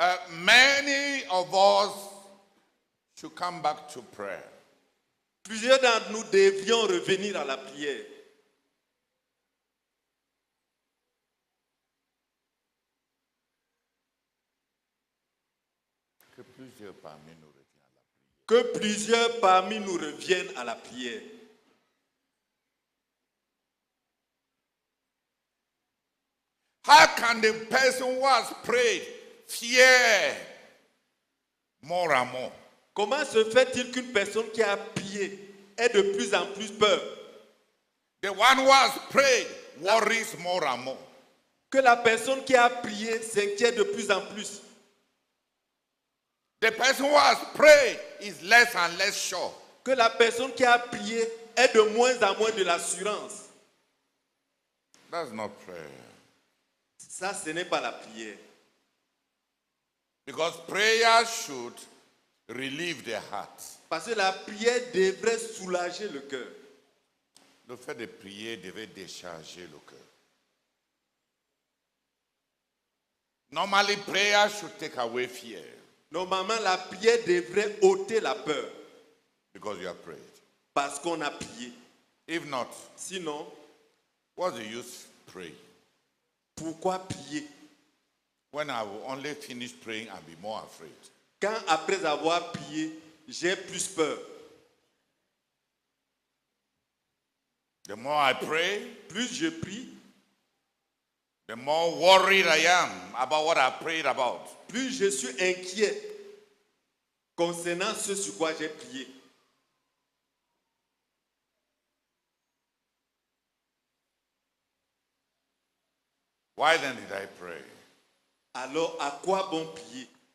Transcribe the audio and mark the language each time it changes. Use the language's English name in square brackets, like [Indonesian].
[English] Many of us should come back to prayer. [French] Plusieurs d'entre nous devrions revenir à la prière. Que plusieurs parmi nous reviennent à la prière. Que plusieurs parmi nous reviennent à la prière. [English] How can the person who has prayed fear more and more? [French] Comment se fait-il qu'une personne qui a prié ait de plus en plus peur? [English] The one who has prayed worries more and more. [French] Que la personne qui a prié s'inquiète de plus en plus. [English] The person who has prayed is less and less sure. [French] Que la personne qui a prié ait de moins en moins de l'assurance. [English] That's not prayer. [French] Ça, ce n'est pas la prière. [English] Because prayer should relieve the heart. [French] Parce que la prière devrait soulager le cœur. Le fait de prier devait décharger le cœur. [English] Normally, prayer should take away fear. [French] Normalement, la prière devrait ôter la peur. [English] Because you have prayed. [French] Parce qu'on a prié. [English] If not, [French] Sinon, [English] what's the use praying? [French] pourquoi prier? [English] When I will only finish praying and be more afraid. [French] Quand après avoir prié, j'ai plus peur. [English] The more I pray, [French] Plus je prie, [English] the more worried I am about what I prayed about. [French] plus je suis inquiet concernant ce sur quoi j'ai prié. [English] Why then did I pray? [French] Alors, à quoi bon prier?